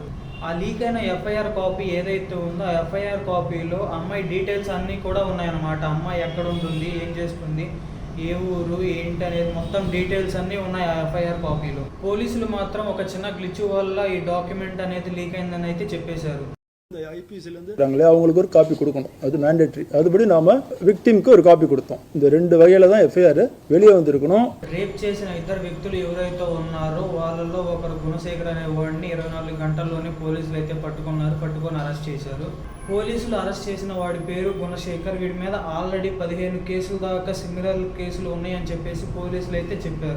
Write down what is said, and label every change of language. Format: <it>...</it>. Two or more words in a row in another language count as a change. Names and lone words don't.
<te>ఆ లీక్ అయిన</te> <en>FIR copy</en> <te>ఏదైతే ఉందో ఆ</te> <en>FIR copyలో</en> <te>అమ్మాయి డీటెయిల్స్ అన్నీ కూడా ఉన్నాయన్నమాట. అమ్మాయి ఎక్కడ ఉంటుంది, ఏం చేస్తుంది, ఏ ఊరు ఏంటి అనేది మొత్తం డీటెయిల్స్ అన్నీ ఉన్నాయి ఆ</te> <en>FIR copyలో.</en> <te>పోలీసులు మాత్రం ఒక చిన్న గ్లిచ్ వల్ల ఈ డాక్యుమెంట్ అనేది లీక్ அయిందని అయితే చెప్పేశారు.</te> <ta>அவங்களுக்கு ஒரு காப்பி கொடுக்கணும், அது மேண்டேட்டரி. அதுபடி நாம விக்டிம்க்கு ஒரு காப்பி கொடுத்தோம். இந்த ரெண்டு வகையில தான் எஃப்ஐஆர் வெளியே வந்திருக்கணும்.</ta> <te>రేప్ చేసిన ఇద్దరు వ్యక్తులు ఎవరైతే ఉన్నారో వాళ్ళలో ఒకరు గుణశేఖర్ అనే వాడిని 24 గంటల్లోనే పోలీసులు అయితే పట్టుకొని అరెస్ట్ చేశారు. పోలీసులు అరెస్ట్ చేసిన వాడి పేరు గుణశేఖర్. వీడి మీద ఆల్రెడీ 15 కేసుల దాకా</te> <en>similar cases</en> <te>ఉన్నాయని చెప్పేసి పోలీసులు అయితే చెప్పారు.</te>